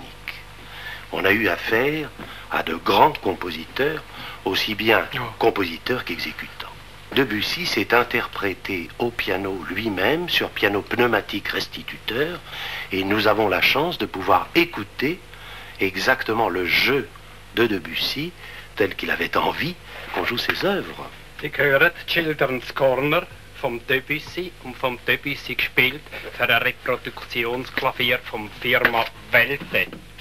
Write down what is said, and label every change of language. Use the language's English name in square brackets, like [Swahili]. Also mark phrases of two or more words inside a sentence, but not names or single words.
[French] On a eu affaire à de grands compositeurs, aussi bien compositeurs qu'exécutants. Debussy s'est interprété au piano lui-même, sur piano pneumatique restituteur, et nous avons la chance de pouvoir écouter exactement le jeu de Debussy tel qu'il avait envie qu'on joue ses œuvres. [German] Ich höre Children's Corner vom Debussy und vom Debussy gespielt für ein Reproduktionsklavier vom Firma Welte.